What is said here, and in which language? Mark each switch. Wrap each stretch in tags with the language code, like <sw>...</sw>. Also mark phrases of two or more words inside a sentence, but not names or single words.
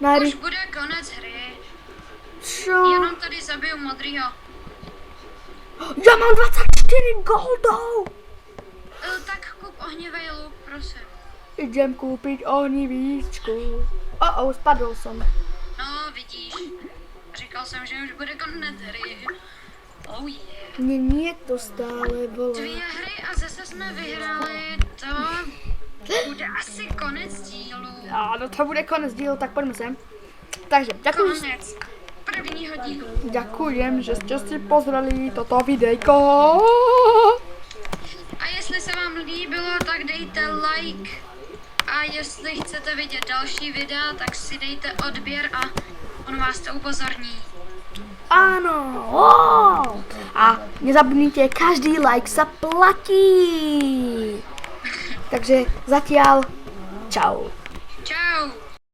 <sk>najrychlejšie.</sk> <cs>bude konec hry,</cs> <sk>Čo?</sk> <cs>jenom tady zabiju modrýho.</cs> <sk>Ja mám 24 goldov!</sk> <cs>Tak kup ohnivej luk, prosím.</cs> <sk>Idem kúpiť ohnivíčku. Spadol som. No, vidíš.</sk> <cs>Říkal jsem, že už bude konec hry.</cs> <en>Oh yeah.</en> <sk>Nie, to stále 2 volá.</sk> <cs>hry a zase jsme vyhráli. To bude asi konec dílu.</cs> <sk>Áno, to bude konec dílu, tak poďme sem. Takže, ďakujem,</sk> <cs>Konec prvního dílu.</cs> <sk>ďakujem, že ste si pozreli toto videjko.</sk> <cs>A jestli se vám líbilo, tak dejte like. A jestli chcete vidět další videa, tak si dejte odběr a on vás to upozorní.</cs> <sk>Áno. Wow. A nezabudnite, každý like sa platí. Takže zatiaľ, čau. Čau.</sk>